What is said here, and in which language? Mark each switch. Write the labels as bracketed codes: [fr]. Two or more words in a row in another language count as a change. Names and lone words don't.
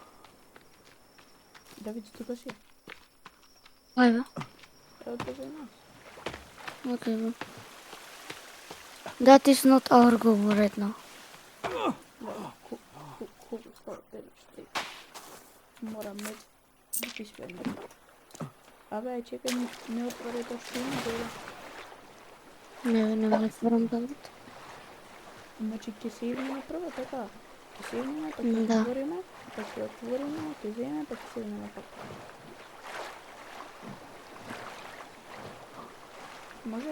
[mk] Давид, тука си? Ајде. Ево позај нас. [en] Okay, bro. That is not our goal right now. [sr] Moramo biti spremni. [mk] Абе, чекај, не отвори тоа што има, добро. Не ме отворам Давид. Значи, ќе се идеме прво, така. Ќе се идеме, па ќе Да. отвориме, па ќе отвориме, ќе земеме, па ќе се идеме пак. Може?